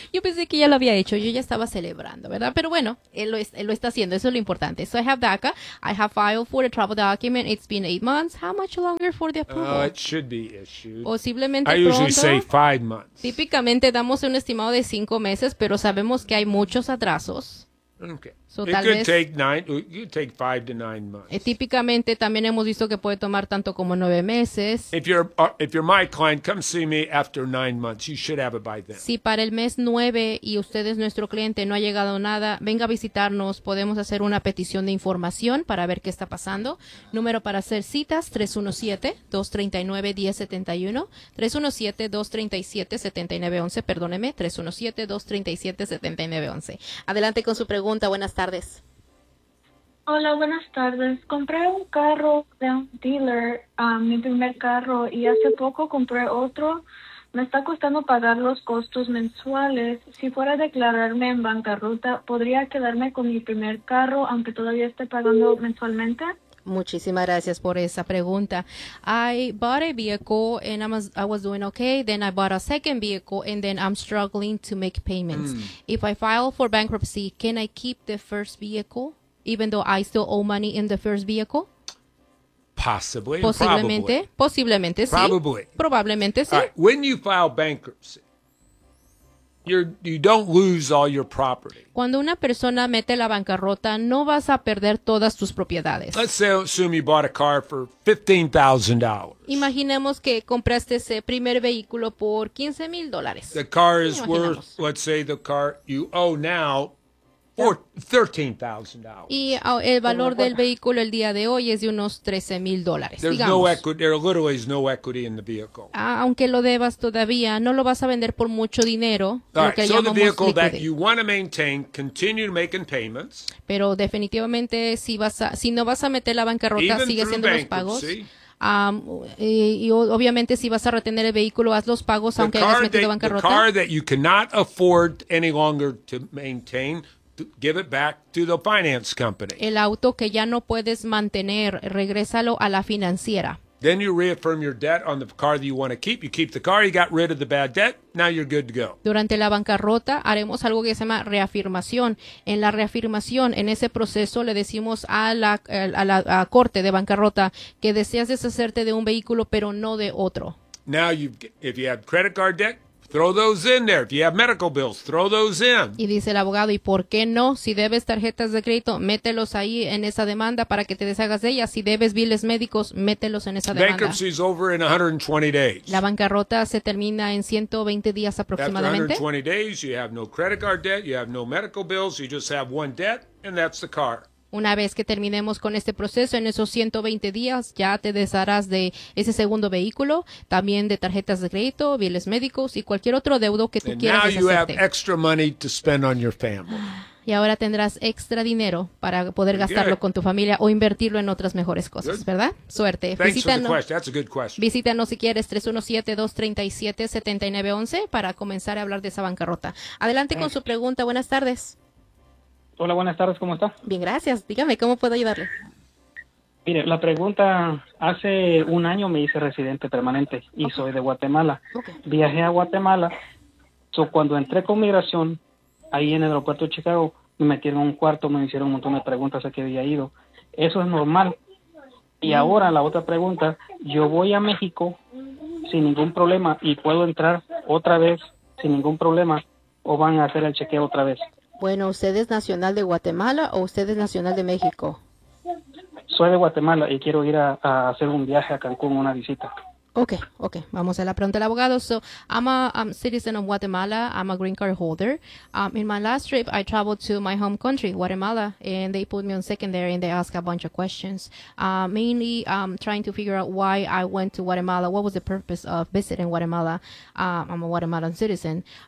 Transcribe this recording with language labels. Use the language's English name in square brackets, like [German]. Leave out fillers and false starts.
[Spanish] Yo pensé que ya lo había hecho, yo ya estaba celebrando, ¿verdad? Pero bueno, él lo está haciendo, eso es lo importante. [English] So I have DACA, I have filed for a travel document, it's been 8 months. How much longer for the approval? It should be issued. [Spanish] Posiblemente pronto. [English] I usually say 5 months. [Spanish] Típicamente damos un estimado de 5 meses, pero sabemos que hay muchos atrasos. [English] Okay. So, it could take five to nine months. [Spanish] Típicamente también hemos visto que puede tomar tanto como 9 meses. [English] If you're my client, come see me after 9 months. You should have it by then. [Spanish] Si para el mes 9 y usted es nuestro cliente, no ha llegado nada, venga a visitarnos. Podemos hacer una petición de información para ver qué está pasando. Número para hacer citas, 317-239-1071. 317-237-7911. Perdóneme, 317-237-7911. Adelante con su pregunta. Buenas tardes. Hola, buenas tardes. Compré un carro de un dealer, mi primer carro, y hace poco compré otro. Me está costando pagar los costos mensuales. Si fuera a declararme en bancarrota, ¿podría quedarme con mi primer carro, aunque todavía esté pagando mensualmente? Muchísimas gracias por esa pregunta. [English] I bought a vehicle and I was doing okay. Then I bought a second vehicle and then I'm struggling to make payments. Mm. If I file for bankruptcy, can I keep the first vehicle even though I still owe money in the first vehicle? Possibly. [Spanish] Posiblemente. [English] Probably. [Spanish] Posiblemente, sí. [English] Probably. [Spanish] Probablemente, sí. [English] Right. When you file bankruptcy, you don't lose all your property. [Spanish] Cuando una persona mete la bancarrota, no vas a perder todas tus propiedades. [English] Let's say, assume you bought a car for $15,000. [Spanish] Imaginemos que compraste ese primer vehículo por $15,000. [English] The car is worth, let's say the car you owe now, for $13,000. [Spanish] Y el valor del vehículo el día de hoy es de unos $13,000. [English] There's [Spanish] digamos. [English] No equity. There literally is no equity in the vehicle. [Spanish] Aunque lo debas todavía, no lo vas a vender por mucho dinero. [English] Right. So the vehicle that you want to maintain, continue making payments. [Spanish] Pero definitivamente si no vas a meter la bancarrota, sigue haciendo los pagos. Y obviamente si vas a retener el vehículo, haz los pagos aunque hayas metido bancarrota. [English] The car that you cannot afford any longer to maintain. Give it back to the finance company. [Spanish] El auto que ya no puedes mantener, regrésalo a la financiera. [English] Then you reaffirm your debt on the car that you want to keep. You keep the car, you got rid of the bad debt, now you're good to go. [Spanish] Durante la bancarrota haremos algo que se llama reafirmación. En la reafirmación, en ese proceso, le decimos a la corte de bancarrota que deseas deshacerte de un vehículo, pero no de otro. [English] Now, if you have credit card debt, throw those in there. If you have medical bills, throw those in. [Spanish] Y dice el abogado, ¿y por qué no? Si debes tarjetas de crédito, mételos ahí en esa demanda para que te deshagas de ellas. Si debes biles médicos, mételos en esa demanda. [English] Bankruptcy is over in 120 days. [Spanish] La bancarrota se termina en 120 días aproximadamente. [English] After 120 days, you have no credit card debt, you have no medical bills, you just have one debt, and that's the car. [Spanish] Una vez que terminemos con este proceso, en esos 120 días ya te desharás de ese segundo vehículo, también de tarjetas de crédito, biles médicos y cualquier otro deudo que tú quieras deshacerte. [English] You have extra money to spend on your family. [Spanish] Y ahora tendrás extra dinero para poder gastarlo con tu familia o invertirlo en otras mejores cosas, ¿verdad? Suerte. Visítanos si quieres, 317-237-7911 para comenzar a hablar de esa bancarrota. Adelante con su pregunta. Buenas tardes. Hola, buenas tardes, ¿cómo está? Bien, gracias. Dígame, ¿cómo puedo ayudarle? Mire, la pregunta, hace un año me hice residente permanente y soy de Guatemala. Okay. Viajé a Guatemala, so cuando entré con migración, ahí en el aeropuerto de Chicago, me metieron en un cuarto, me hicieron un montón de preguntas a qué había ido. Eso es normal. Y ahora la otra pregunta, yo voy a México sin ningún problema y puedo entrar otra vez sin ningún problema o van a hacer el chequeo otra vez. Bueno, ¿usted es nacional de Guatemala o usted es nacional de México? Soy de Guatemala y quiero ir a hacer un viaje a Cancún, una visita. Ok. Vamos a la pregunta del abogado. [English] So, I'm a citizen of Guatemala. I'm a green card holder. In my last trip, I traveled to my home country, Guatemala, and they put me on secondary and they ask a bunch of questions, mainly trying to figure out why I went to Guatemala. What was the purpose of visiting Guatemala? I'm a Guatemalan citizen.